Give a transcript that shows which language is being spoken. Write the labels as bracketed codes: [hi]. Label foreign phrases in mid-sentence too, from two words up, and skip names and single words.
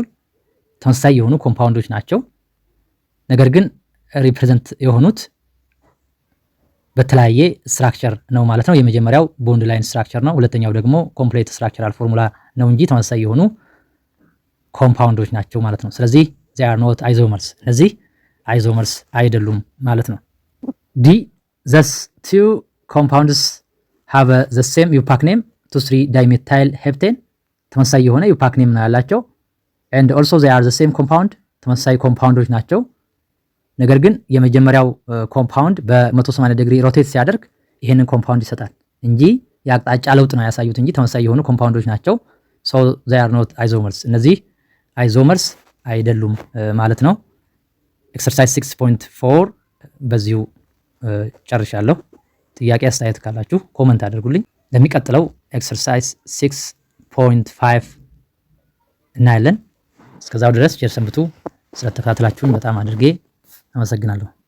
[am] ተመሳሳይ የሆኑ ኮምፓውንዶች ናቸው ነገር ግን ሪፕሬዘንት የሆኑት በተለያየ ስትራክቸር ነው ማለት ነው። የመጀመሪያው ቦንድ ላይን ስትራክቸር ነው። ሁለተኛው ደግሞ ኮምፕሌት ስትራክቸራል ፎርሙላ ነው እንጂ ተመሳሳይ የሆኑ ኮምፓውንዶች ናቸው ማለት ነው። ስለዚህ [en] they are not isomers፣ [am] እነዚህ አይዞመርስ አይደሉም ማለት ነው። ዲ [en] thus two compounds have the same EUPAC name to 3 dimethyl heptane [am] ተመሳሳይ የሆነ [en] EUPAC name [am] ነው ያላቸው [en] and also they are the same compound [am] ተመሳሳይ ኮምፓውንዶች ናቸው ነገር ግን የመጀመሪያው ኮምፓውንድ በ180 ዲግሪ ሮቴት ሲያደርግ ይሄንን ኮምፓውንድ ይሰጣል እንጂ የአቅጣጫ ለውጥ ነው ያሳዩት እንጂ ተመሳሳይ የሆኑ ኮምፓውንዶች ናቸው። [en] so they are not isomers፣ [am] እነዚህ አይዞመርስ አይደሉም ማለት ነው። ኤክሰርሳይዝ 6.4 በዚሁ ጨርሻለሁ። ጥያቄ አስተያየት ካላችሁ ኮመንት አድርጉልኝ። ለሚቀጥለው ኤክሰርሳይዝ 6.5 እናያለን። እስከዛው ድረስ ቸር ሰንብቱ። ስለተከታተላችሁን በጣም አድርጌ አመሰግናለሁ።